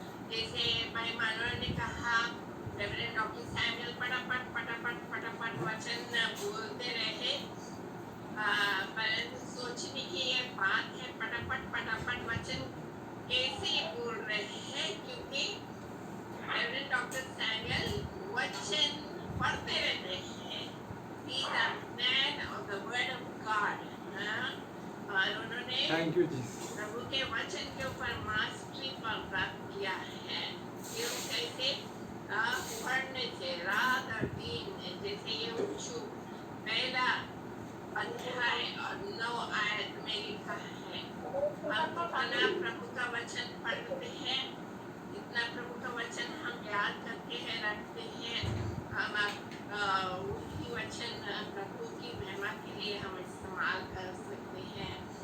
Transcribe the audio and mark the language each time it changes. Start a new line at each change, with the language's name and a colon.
Hindi: जैसे भाई मनोहर ने कहा, रेवरेंड डॉक्टर सैमुअल फटाफट वचन बोलते रहे, परंतु सोचने की ये बात है फटाफट वचन कैसे बोल रहे हैं, क्योंकि रेवरेंड डॉक्टर सैमुअल वचन पढ़ते रहते हैं।
English: He is a man of the word of God.
Hindi: और उन्होंने
English: Thank you, Jesus.
Hindi: प्रभु के वचन के ऊपर मास्टरी पर प्राप्त किया है। क्यों कैसे पढ़ने से रात और दिन, जैसे ये उच्चू पहला अध्याय और 9 आयत में लिखा है, हम जितना प्रभु का वचन पढ़ते हैं, जितना प्रभु का वचन हम याद करते हैं, रखते हैं, हम वही वचन प्रभु की महिमा के लिए हम इस्तेमाल कर सकते हैं।